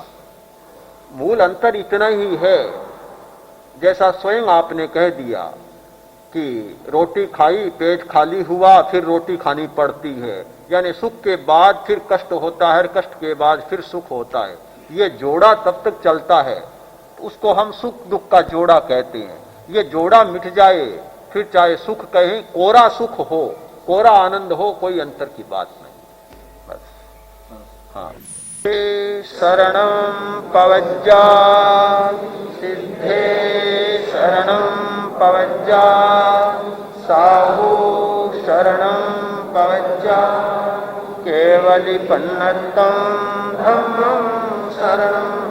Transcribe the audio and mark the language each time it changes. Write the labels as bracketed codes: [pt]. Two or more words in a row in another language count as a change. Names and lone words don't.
[hi] मूल अंतर इतना ही है, जैसा स्वयं आपने कह दिया कि रोटी खाई, पेट खाली हुआ, फिर रोटी खानी पड़ती है, यानी सुख के बाद फिर कष्ट होता है, कष्ट के बाद फिर सुख होता है। ये जोड़ा तब तक चलता है, उसको हम सुख दुख का जोड़ा कहते हैं। ये जोड़ा मिट जाए, फिर चाहे सुख कहें, कोरा सुख हो, कोरा आनंद हो, कोई अंतर की बात नहीं। बस हाँ। [pra] शरणं पवज्जा सिद्धे शरणं पवज्जा साहु शरणं पवज्जा केवलिपन्नतं धम्मं शरणं